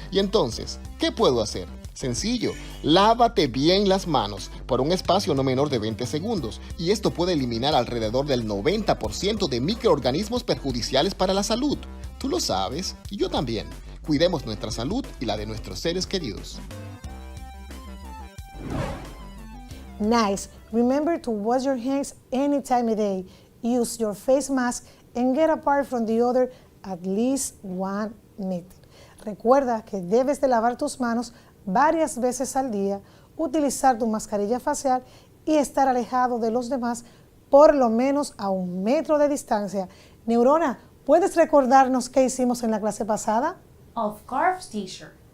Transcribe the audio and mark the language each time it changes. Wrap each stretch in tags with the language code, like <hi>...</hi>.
<es>Y entonces, ¿qué puedo hacer? Sencillo, lávate bien las manos por un espacio no menor de 20 segundos y esto puede eliminar alrededor del 90% de microorganismos perjudiciales para la salud. Tú lo sabes y yo también. Cuidemos nuestra salud y la de nuestros seres queridos.</es> <en>Nice. Remember to wash your hands any time of day. Use your face mask and get apart from the other at least 1 minute.</en> <es>Recuerda que debes de lavar tus manos varias veces al día, utilizar tu mascarilla facial y estar alejado de los demás por lo menos a 1 metro de distancia. Neurona, ¿puedes recordarnos qué hicimos en la clase pasada?</es> <en>Of course, teacher.</en>